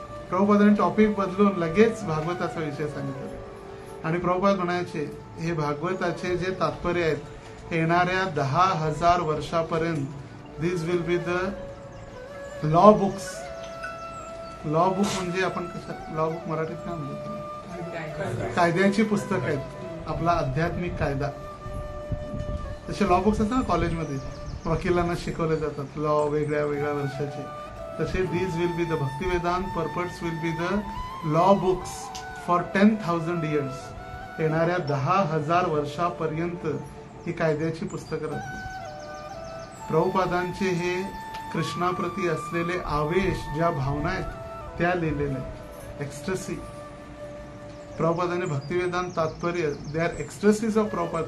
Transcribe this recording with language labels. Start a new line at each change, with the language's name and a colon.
Marathi: प्रभुपादांनी topic बदलून लगेच भागवताचा विषय सांगितला. आणि प्रभुपाद म्हणायचे हे भागवताचे जे तात्पर्य आहेत, येणाऱ्या 10,000 वर्षापर्यंत
English: This will be the law books.
Marathi: Law book म्हणजे आपण कसं, लॉ बुक मराठीत काय म्हणतो? कायद्याची पुस्तक आहेत, आपला आध्यात्मिक कायदा. तसे लॉ बुक्स असतात ना कॉलेजमध्ये, वकिलांना शिकवले जातात लॉ वेगळ्या वेगळ्या वर्षाचे.
English: तसे these will be the Bhaktivedanta purports will be the law books for 10,000 years.
Marathi: येणाऱ्या 10,000 वर्षापर्यंत ही कायद्याची पुस्तकं राहतील. प्रभुपादांचे हे कृष्णाप्रती असलेले आवेश, ज्या भावना आहेत त्या लिहिलेल्या आहेत. एक्स्ट्रसी. प्रभुपादांनी भक्तिवेदांत तात्पर्य,
English: They are ecstasies of Prabhupada.